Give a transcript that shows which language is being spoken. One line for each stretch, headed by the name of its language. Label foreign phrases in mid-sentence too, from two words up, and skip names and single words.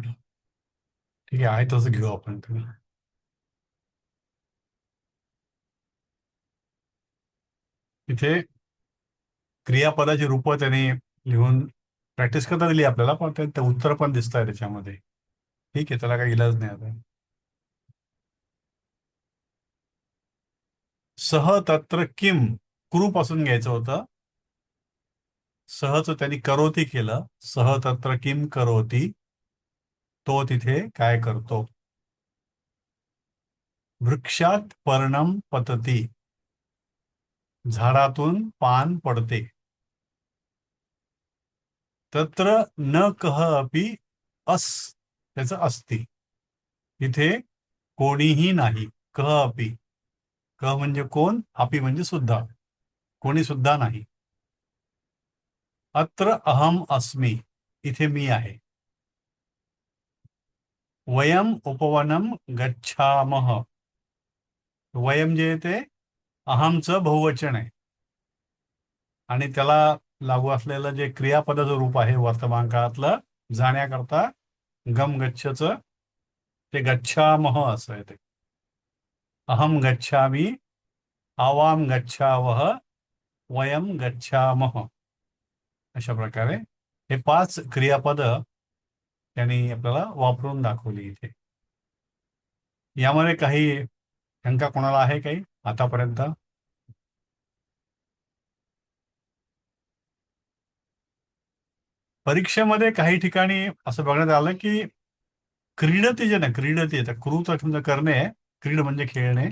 Marathi: ठीक आहे तसं घेऊ आपण. तुम्ही इथे क्रियापदाची रूप त्यांनी लिहून प्रॅक्टिस करता दिली आपल्याला, पण ते उत्तर पण दिसत आहे त्याच्यामध्ये. ठीक आहे, त्याला काही इलाज नाही आता.
Sanskrit: सह तत्र किम क्रू
Marathi: पासून घ्यायचं होतं. सहच त्यांनी करोती केलं.
Sanskrit: सह तत्र किम करोती,
Marathi: तो तिथे काय करतो.
Sanskrit: वृक्षात पर्णम पतती,
Marathi: झाडातून पान पडते.
Sanskrit: तत्र न कह अपि अस,
Marathi: त्याचं अस्ति. इथे कोणीही नाही.
Sanskrit: कह अपि,
Marathi: कह म्हणजे कोण, अपि म्हणजे सुद्धा, कोणी सुद्धा नाही.
Sanskrit: अत्र अहम अस्मि,
Marathi: इथे मी आहे.
Sanskrit: वयम उपवनम गच्छामः,
Marathi: वयम जे ते अहमचं बहुवचन आहे आणि त्याला लागू असलेलं जे क्रियापदाचं रूप आहे वर्तमान काळातलं जाण्याकरता गम गच्छचं, ते गच्छामः असं आहे.
Sanskrit: ते अहम गच्छामि, आवाम गच्छावः, वयम गच्छामः.
Marathi: अशा प्रकारे हे 5 क्रियापद त्यांनी आपल्याला वापरून दाखवली इथे. यामध्ये काही शंका कोणाला आहे काही आतापर्यंत? परीक्षेमध्ये काही ठिकाणी असं बघण्यात आलं की क्रीडती जे ना, क्रीडती आता क्रू करणे, क्रीड म्हणजे खेळणे.